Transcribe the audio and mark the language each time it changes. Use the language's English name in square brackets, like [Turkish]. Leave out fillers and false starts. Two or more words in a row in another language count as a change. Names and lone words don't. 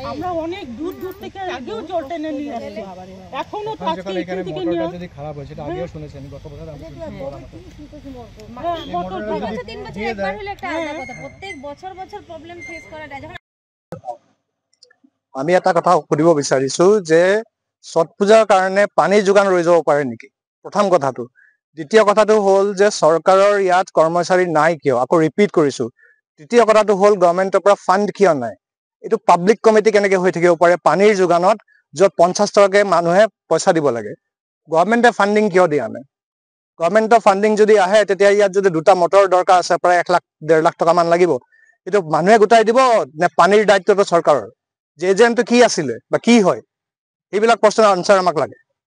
[Bangla] আমরা অনেক দূর দূর থেকে আগেও জল টেনে নিয়ে আসি এখনো তো আজকে এখান থেকে নিয়ে যদি খারাপ হয় সেটা আগেও শুনেছি আমি গত বছর আমি মোটর 2 বছর 3 বছর একবার হলে একটা আলাদা কথা প্রত্যেক বছর বছর [English] problem face [Bangla] করাটা যখন [Assamese] আমি এটা কথা সুধিব বিচাৰিছো যে ছট পূজাৰ কাৰণে পানী যোগান ৰৈ যাব পাৰে নেকি প্ৰথম কথাটো দ্বিতীয় কথাটো হ'ল যে চৰকাৰৰ ইয়াত কৰ্মচাৰী নাই কিয় আকৌ ৰিপিট কৰিছো তৃতীয় কথাটো হ'ল গভৰ্ণমেণ্টৰ পৰা ফাণ্ড কিয় নাই এইটো [English] public committee [Assamese] কেনেকৈ হৈ থাকিব পাৰে পানীৰ যোগানত য'ত 50 টকাকৈ মানুহে পইচা দিব লাগে গভৰ্ণমেণ্টে ফাণ্ডিং কিয় দিয়া নাই গভৰ্ণমেণ্টৰ ফাণ্ডিং যদি আহে তেতিয়া ইয়াত যদি দুটা মটৰ দৰকাৰ আছে প্ৰায় 1 লাখ 1.5 লাখ টকা মান লাগিব এইটো মানুহে গোটাই দিব নে পানীৰ দায়িত্বটো চৰকাৰৰ যে এজেণ্টটো কি আছিলে বা কি হয় এইবিলাক প্ৰশ্নৰ আনচাৰ আমাক লাগে